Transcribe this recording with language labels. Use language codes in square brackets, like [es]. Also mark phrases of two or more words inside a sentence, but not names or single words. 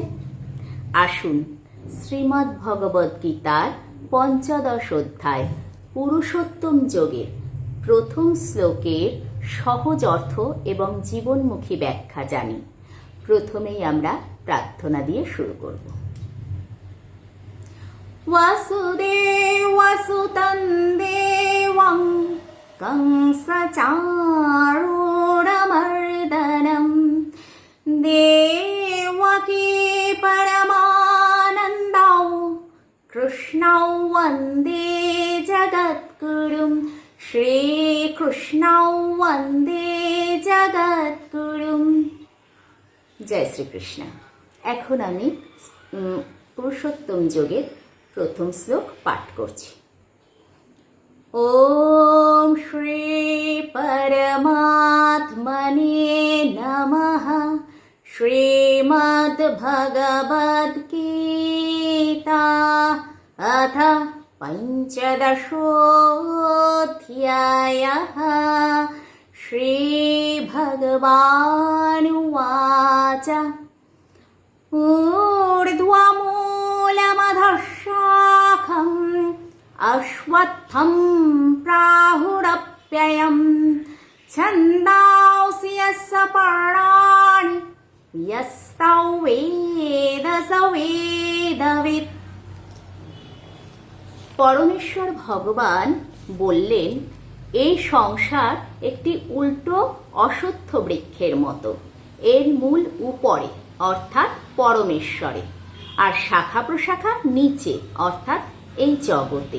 [bn] আসুন শ্রীমদ্ ভগবদ গীতার ৫ম অধ্যায় পুরুষোত্তম যোগের প্রথম শ্লোকের সহজ অর্থ এবং জীবনমুখী ব্যাখ্যা জানি। প্রথমেই আমরা প্রার্থনা দিয়ে শুরু করব। [sa] वसुदेवसुतं देवं कंसचारूढमर्दनं देवकी परमानन्दौ कृष्णौ वन्दे जगद्गुरुं श्रीकृष्णौ वन्दे जगद्गुरुं। जय श्रीकृष्ण। [bn] এখন আমি পুরুষোত্তম যোগের প্রথম শ্লোক পাঠ করছি। [sa] ওম শ্রী পরমাত্মনে নমঃ। শ্রীমদ্ ভগবদ গীতা অথ পঞ্চদশোऽধ্যায়ঃ। শ্রী ভগবানুবাচ ऊर्ध्वमूलमधःशाखम् अश्वत्थं प्राहुरप्ययम् छन्दांसि यस्य पर्णानि यस्तौ वेद स वेदवित्। [bn] পরমেশ্বর ভগবান বললেন, এই সংসার একটি উল্টো অশ্বত্থ বৃক্ষের মতো। এর মূল উপরে অর্থাৎ পরমেশ্বরে, আর শাখা প্রশাখা নিচে অর্থাৎ এই জগতে।